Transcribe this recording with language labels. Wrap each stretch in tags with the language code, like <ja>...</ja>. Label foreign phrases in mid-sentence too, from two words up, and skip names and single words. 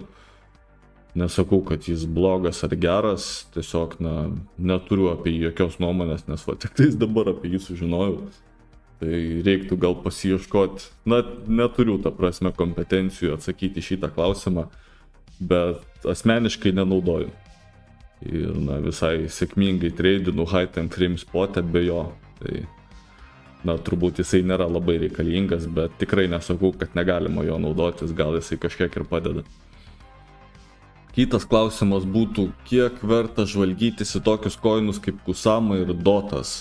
<lt>Nesakau, kad jis blogas ar geras, tiesiog neturiu apie jį jokios nuomonės, nes tik tais dabar apie jį sužinojau. Tai reiktų gal pasiieškoti. Neturiu, ta prasme, kompetencijų atsakyti šitą klausimą. Bet asmeniškai nenaudoju. Ir visai sėkmingai treidinu</lt> <en>high time frame spot'e</en> <lt>be jo. Tai turbūt jisai nėra labai reikalingas, bet tikrai nesakau, kad negalima jo naudotis, gal jisai kažkiek ir padeda. Kitas klausimas būtų, kiek verta žvalgytis į tokius koinus kaip Kusama ir Dotas?</lt>